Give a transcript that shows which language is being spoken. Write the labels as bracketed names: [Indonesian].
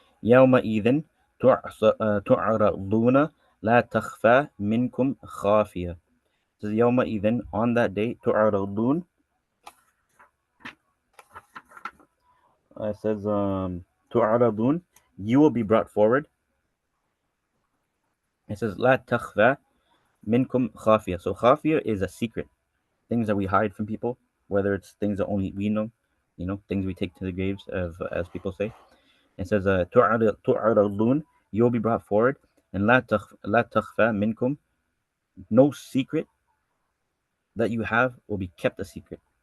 [Arabic] يومئذ تعرضون لا تخفى منكم خافية. [English] So يومئذ, on that day, تعرضون, it says تعرضون, you will be brought forward. It says [Arabic] لا تخفى منكم خافية. [English] So خافية is a secret, things that we hide from people, whether it's things that only we know, things we take to the graves, as people say. It says تعرضون, you will be brought forward, and [Arabic] لا تخفى منكم, [English] no secret that you have will be kept a secret.